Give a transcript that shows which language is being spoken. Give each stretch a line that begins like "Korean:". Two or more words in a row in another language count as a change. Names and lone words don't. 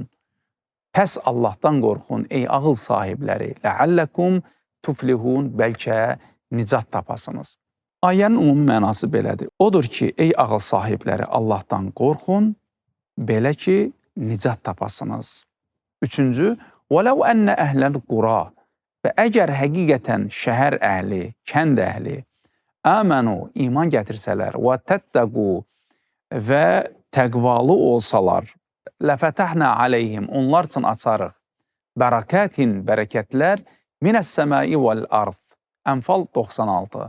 Azerbaijani: Pəs Allahdan qorxun, ey ağıl sahibləri.
Arabic: لعلكم تفلحون,
Azerbaijani: bəlkə nicat tapasınız. Ayənin ümumi mənası belədir. Odur ki, ey ağıl sahibləri, Allahdan qorxun, belə ki, nicat tapasınız. Üçüncü,
Arabic: وَلَوْ أَنَّ أَهْلَ الْقُرَى.
Azerbaijani: Və əgər həqiqətən şəhər əhli, kənd əhli, əmənu, iman gətirsələr, və təttəqu, və təqvalı olsalar,
Arabic: لفتحنا عليهم,
Azerbaijani: onlar üçün açarıq, bərəkətin, bərəkətlər,
Arabic: من السماء والأرض,
Azerbaijani: Ənfal 96.